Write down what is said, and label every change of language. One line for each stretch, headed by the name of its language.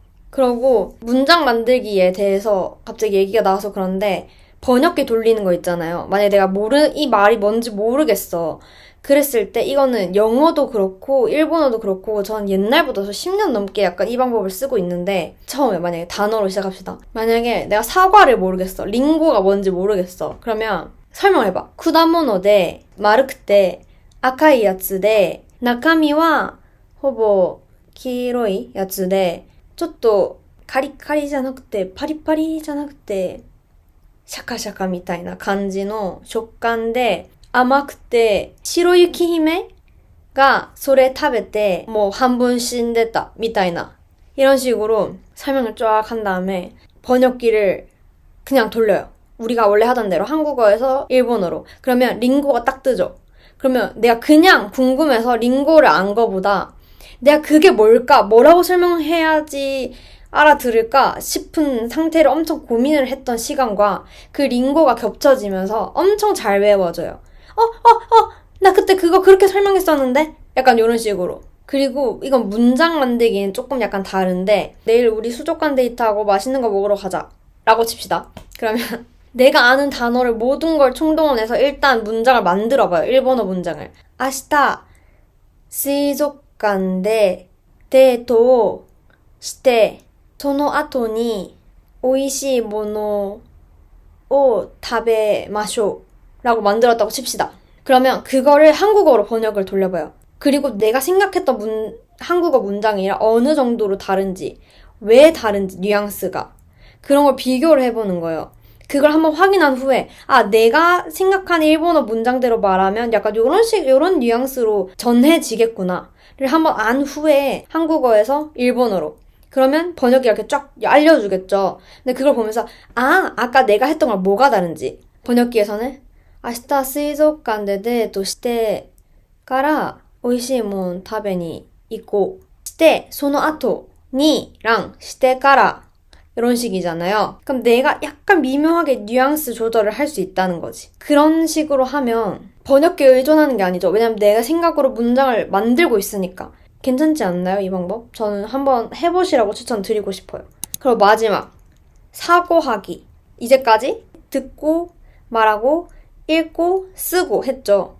Korean: 그러고 문장 만들기에 대해서 갑자기 얘기가 나와서 그런데 번역기 돌리는 거 있잖아요. 만약에 내가 이 말이 뭔지 모르겠어. 그랬을 때 이거는 영어도 그렇고 일본어도 그렇고 전 옛날부터 10년 넘게 약간 이 방법을 쓰고 있는데 처음에 만약에 단어로 시작합시다. 만약에 내가 사과를 모르겠어. 링고가 뭔지 모르겠어. 그러면 설명해봐.
Japanese: 쿠다모노 데 마르크 때 아카이 야츠 데 나카미와 호보 키로이 야츠 데 ちょっとカリカリじゃなくてパリパリじゃなくてシャカシャカみたいな感じの食感で甘くて白雪姫がそれ食べてもう半分死んでたみたいな
Korean: 이런 식으로 설명을 쫙 한 다음에 번역기를 그냥 돌려요. 우리가 원래 하던 대로 한국어에서 일본어로. 그러면 링고가 딱 뜨죠. 그러면 내가 그냥 궁금해서 링고를 안 거보다 내가 그게 뭘까? 뭐라고 설명해야지 알아들을까 싶은 상태를 엄청 고민을 했던 시간과 그 링고가 겹쳐지면서 엄청 잘 외워져요. 나 그때 그거 그렇게 설명했었는데? 약간 이런 식으로. 그리고 이건 문장 만들기는 조금 약간 다른데 내일 우리 수족관 데이트하고 맛있는 거 먹으러 가자 라고 칩시다. 그러면 내가 아는 단어를 모든 걸 총동원해서 일단 문장을 만들어봐요. 일본어 문장을.
Japanese: 明日水族館でデートをしてその後に美味しいものを食べましょう
Korean: 라고 만들었다고 칩시다. 그러면 그거를 한국어로 번역을 돌려봐요. 그리고 내가 생각했던 한국어 문장이랑 어느 정도로 다른지, 왜 다른지, 뉘앙스가. 그런 걸 비교를 해보는 거예요. 그걸 한번 확인한 후에 내가 생각한 일본어 문장대로 말하면 약간 요런 뉘앙스로 전해지겠구나를 한번 안 후에 한국어에서 일본어로 그러면 번역이 이렇게 쫙 알려주겠죠. 근데 그걸 보면서 아까 내가 했던 걸 뭐가 다른지 번역기에서는
Japanese: 明日水族館でデートしてから美味しいもん食べに行こうしてその後に
Korean: 랑
Japanese: してから
Korean: 이런 식이잖아요. 그럼 내가 약간 미묘하게 뉘앙스 조절을 할 수 있다는 거지. 그런 식으로 하면 번역기에 의존하는 게 아니죠. 왜냐면 내가 생각으로 문장을 만들고 있으니까. 괜찮지 않나요, 이 방법? 저는 한번 해보시라고 추천드리고 싶어요. 그리고 마지막, 사고하기. 이제까지 듣고, 말하고, 읽고, 쓰고 했죠.